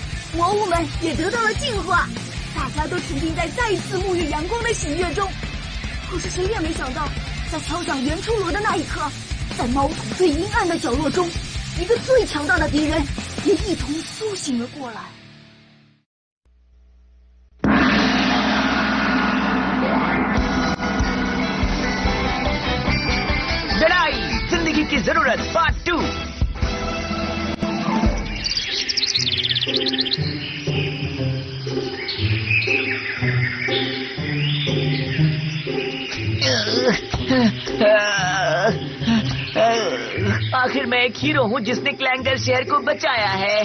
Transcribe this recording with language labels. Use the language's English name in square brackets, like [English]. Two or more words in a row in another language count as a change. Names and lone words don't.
[Chinese] 魔物们也得到了净化，大家都沉浸在再一次沐浴阳光的喜悦中。可是谁也没想到，在敲响原初锣的那一刻，在猫土最阴暗的角落中，一个最强大的敌人也一同苏醒了过来。 [Hindi] लड़ाई जिंदगी की जरूरत पार्ट 2। आखिर मैं एक हीरो हूँ जिसने क्लैंगर शहर को बचाया है।